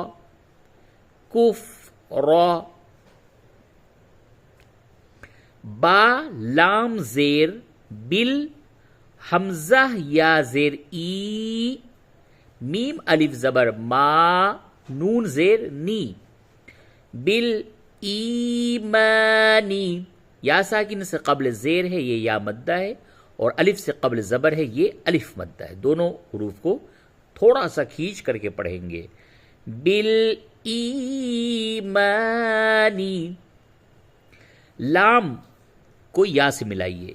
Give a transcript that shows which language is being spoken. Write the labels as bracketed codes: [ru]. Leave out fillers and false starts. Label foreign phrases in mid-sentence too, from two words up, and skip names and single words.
[ur] کفرا، با لام زیر بل، حمزہ یا زیر ای، میم الف زبر ما، نون زیر نی، [ar] بل ایمانی، [ur] یا ساکن سے قبل زیر ہے یہ یا مدہ ہے، اور الف سے قبل زبر ہے یہ الف مدہ ہے. دونوں حروف کو تھوڑا سا کھینچ کر کے پڑھیں گے. [ar] بل ایمانی، [ur] لام کو یا سے ملائیے.